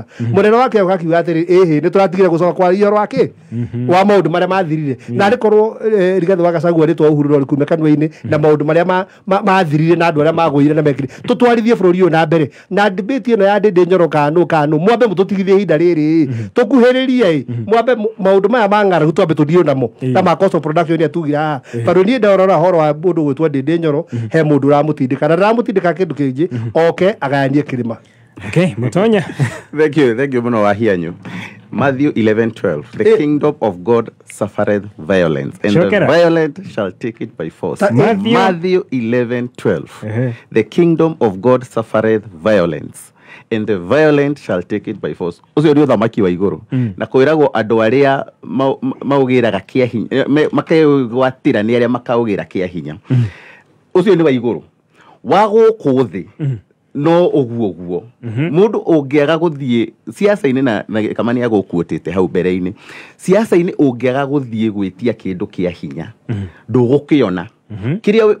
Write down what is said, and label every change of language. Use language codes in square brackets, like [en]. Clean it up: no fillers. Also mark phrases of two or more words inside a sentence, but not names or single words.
[ki] munene wake akiuga atiri ni turatigire gucoka kwa ihoro wake wa maundu maria mathirire na rikorwo Rigathi wa Gachagua ritwa uhuru ro rikume kanwa-ini na maundu maria mathirire na andu aria magũire na mekire tutwarithie bũrũri ũyũ na mbere na debate ĩno ya Ndĩndĩ Nyoro kanu mwambe mũtũtigithie ihinda rĩrĩ tũkuhĩrĩrie mwambe maũndũ maya ma ng'aragu twambe tũthiĩ namo ta ma [en] cost of production [ki] atugira haha tondũ niĩ ndarora horo wa mũndũ gwĩtwo Ndĩndĩ Nyoro he mũndũ ũramũtindĩka na ndaramũtindĩka kĩndũ kĩngĩ oke agayanie kĩrĩma. [en] Okay, Mutonya. Thank you [ki] muno wahianyu. [en] Matthew 11:12. The kingdom of God suffereth violence, and the violent shall take it by force. Matthew 11:12. The kingdom of God suffereth violence, and the violent shall take it by force. [ki] Ucio ndio thamaki wa iguru na kwiragwo andu aria maugiraga kia hinya makegwatira ni aria makaugira kia hinya ucio ni wa iguru wago kuthi no oguo mundu ungiaga guthie siasa-ini na kamani ya gukuotete hau mbere-ini siasa-ini ungiaga guthie gwitia kindu kia hinya ndugukiona kiria